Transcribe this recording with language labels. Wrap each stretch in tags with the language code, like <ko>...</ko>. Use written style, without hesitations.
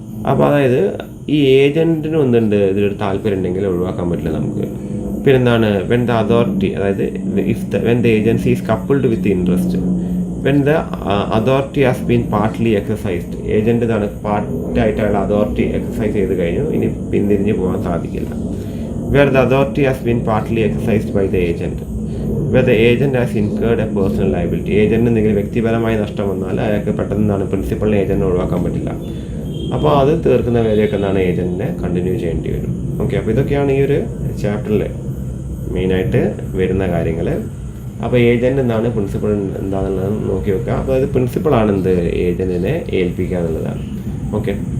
<ml>അപ്പോൾ അതായത് ഈ ഏജൻറ്റിന് ഒന്നുണ്ട് ഇതിലൊരു താല്പര്യം ഉണ്ടെങ്കിൽ ഒഴിവാക്കാൻ പറ്റില്ല നമുക്ക്.</ml> <en>പിന്നെന്താണ്, when the authority, അതായത് when the agency is coupled with interest, when the authority has been partly exercised.</en> <ml>Agent ഇതാണ് പാർട്ടായിട്ട് അയാൾ അതോറിറ്റി എക്സസൈസ് ചെയ്ത് കഴിഞ്ഞു, ഇനി പിന്തിരിഞ്ഞ് പോകാൻ സാധിക്കില്ല.</ml> <en>where the authority has been partly exercised by the agent, where the agent has incurred a personal liability.</en> <ml>ഏജൻറ്റിന് എന്തെങ്കിലും വ്യക്തിപരമായ നഷ്ടം വന്നാൽ അയാൾക്ക് പെട്ടെന്ന് പ്രിൻസിപ്പളിനെ ഏജൻറ്റിനെ ഒഴിവാക്കാൻ പറ്റില്ല. അപ്പോൾ അത് തീർക്കുന്ന വരെയൊക്കെ ഏജൻറ്റിനെ കണ്ടിന്യൂ ചെയ്യേണ്ടി വരും. ഓക്കെ, അപ്പോൾ ഇതൊക്കെയാണ് ഈ ഒരു ചാപ്റ്ററിൽ മെയിനായിട്ട് വരുന്ന കാര്യങ്ങൾ. അപ്പോൾ ഏജൻറ്റ് എന്താണ്, പ്രിൻസിപ്പൾ എന്താണെന്നുള്ളത് നോക്കി വെക്കുക. അപ്പോൾ അത് പ്രിൻസിപ്പളാണ് ഏജൻറ്റിനെ ഏൽപ്പിക്കുക എന്നുള്ളതാണ്. ഓക്കെ.</ml>